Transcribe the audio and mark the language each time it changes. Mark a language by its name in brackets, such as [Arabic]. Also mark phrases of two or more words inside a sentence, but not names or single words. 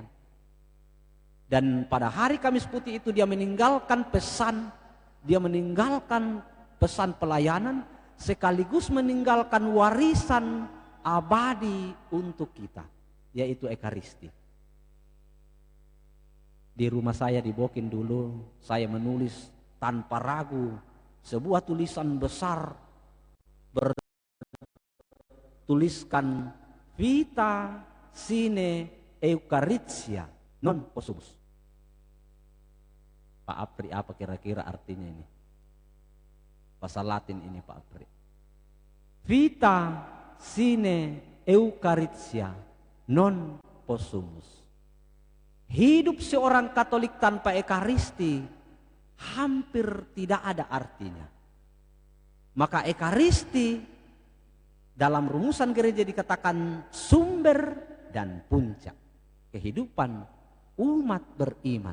[Indonesian] Dan pada hari Kamis Putih itu dia meninggalkan pesan, dia meninggalkan pesan pelayanan sekaligus meninggalkan warisan abadi untuk kita, yaitu Ekaristi. Di rumah saya di Bokin dulu, saya menulis tanpa ragu sebuah tulisan besar bertuliskan [Latin] Vita sine Eucharistia non possumus. [Indonesian] Pak Apri, apa kira-kira artinya ini? Bahasa Latin ini Pak Apri. Vita sine Eucharistia non possumus. Hidup seorang Katolik tanpa Ekaristi hampir tidak ada artinya. Maka Ekaristi dalam rumusan gereja dikatakan sumber dan puncak kehidupan umat beriman.